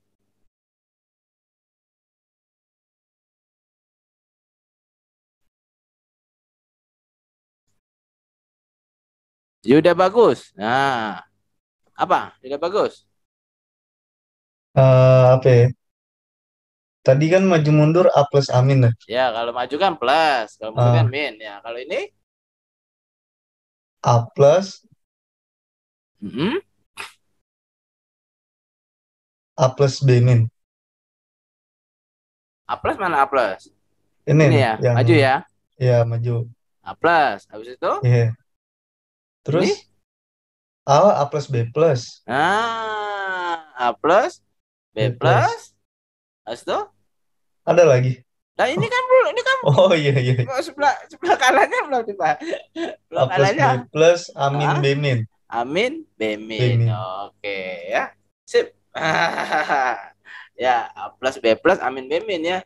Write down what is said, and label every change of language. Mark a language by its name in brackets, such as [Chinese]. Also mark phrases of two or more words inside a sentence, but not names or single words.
[Indonesian] Ya udah bagus. Nah apa? Udah bagus. Apa ya? Tadi kan maju mundur A plus amin lah. Ya kalau maju kan plus, kalau mundur kan Ah, min. Ya kalau ini A plus mm-mm. A plus B min. A plus mana A plus? Ini Ini nih ya yang maju ya ya maju. A plus. Habis itu Iya. ini Terus A plus B plus. A plus B B plus. plus. Habis itu Ada lagi. nah ini kan belum ini kan Oh iya iya. sebelah sebelah kanannya belum dibahas. A Belum plus B kanannya. plus amin Ah, B min. amin, bemin. Bemin. Oke ya. Sip. Ya, A plus B plus amin bemin ya.